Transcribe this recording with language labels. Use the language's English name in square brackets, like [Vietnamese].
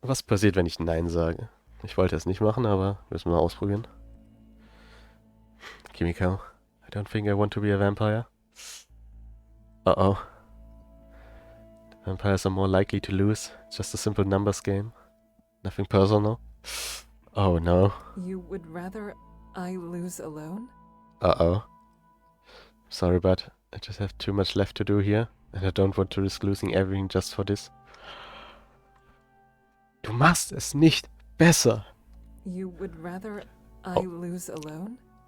[German] Was passiert, wenn ich Nein sage? Ich wollte es nicht machen, aber müssen wir mal ausprobieren. [English] Kimiko, I don't think I want to be a vampire. Uh-oh. Vampires are more likely to lose. It's just a simple numbers game. Nothing personal. Oh no. You would rather I lose alone? Uh-oh. Sorry, but I just have too much left to do here. And I don't want to risk losing everything just for this. [German] Du machst es nicht besser. [English] You would rather I lose alone?